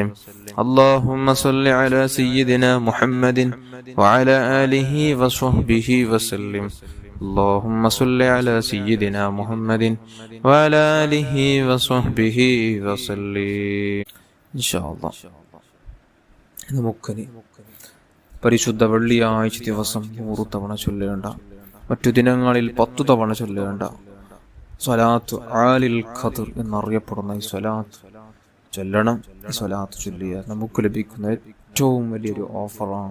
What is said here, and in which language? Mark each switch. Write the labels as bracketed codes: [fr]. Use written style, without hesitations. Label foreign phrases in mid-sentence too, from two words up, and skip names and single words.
[ar] اللهم صل على سيدنا محمد وعلى آله وصحبه وسلم. اللهم صل على سيدنا محمد وعلى آله وصحبه وسلم. إن شاء الله. [ml] നമുക്കനി പരിശുദ്ധ വെള്ളിയാഴ്ച ദിവസം 100 തവണ ചൊല്ലേണ്ട, മറ്റു ദിനങ്ങളിൽ 10 തവണ ചൊല്ലേണ്ട സ്വലാത്ത് ആലിൽ ഖദർ എന്നറിയപ്പെടുന്ന ഈ സ്വലാത്ത് ചൊല്ലണം. ഈ സ്വലാത്ത് ചൊല്ലിയാൽ നമുക്ക് ലഭിക്കുന്ന ഏറ്റവും വലിയൊരു ഓഫറാണ്.